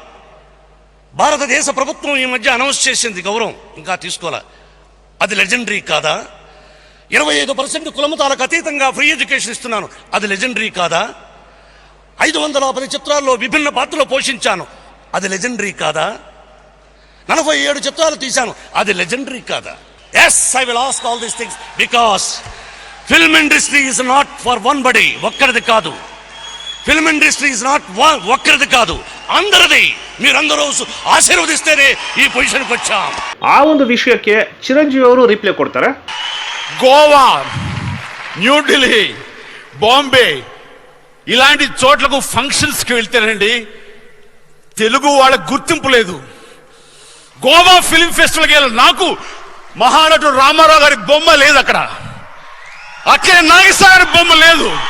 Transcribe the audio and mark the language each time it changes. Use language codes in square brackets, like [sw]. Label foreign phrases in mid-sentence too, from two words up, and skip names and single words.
[te] భారతదేశ ప్రభుత్వం ఈ మధ్య అనౌన్స్ చేసింది గౌరవం, ఇంకా తీసుకోవాలా, అది లెజెండరీ కాదా? 25% కులమతాలకు అతీతంగా ఫ్రీ ఎడ్యుకేషన్ ఇస్తున్నాను, అది లెజెండరీ కాదా? 510 చిత్రాల్లో విభిన్న పాత్రలు పోషించాను, అది లెజెండరీ కాదా? 47 చిత్రాలు తీశాను, అది లెజెండరీ కాదా? [en] Yes, I will ask all these things because film industry is not for one body, [te] ఒక్కరిది కాదు. [en] Film industry is not [te] ఒక్కరిది కాదు, అందరిది. మీరందరూ ఆశీర్వదిస్తేనే ఈ పొజిషన్కి వచ్చాం. [kn] ಆ ಒಂದು ವಿಷಯಕ್ಕೆ ಚಿರಂಜೀವಿ ಅವರು ರಿಪ್ಲೈ ಕೊಡ್ತಾರೆ. [te] గోవా, న్యూఢిల్లీ, బాంబే ఇలాంటి చోట్లకు ఫంక్షన్స్కి వెళ్తేనండి తెలుగు వాళ్ళకి గుర్తింపు లేదు. గోవా ఫిల్మ్ ఫెస్టివల్కి వెళ్ళి నాకు మహానటుడు రామారావు గారి బొమ్మ లేదు, అక్కడ అక్కడ నాగేశ్వర గారి బొమ్మ లేదు.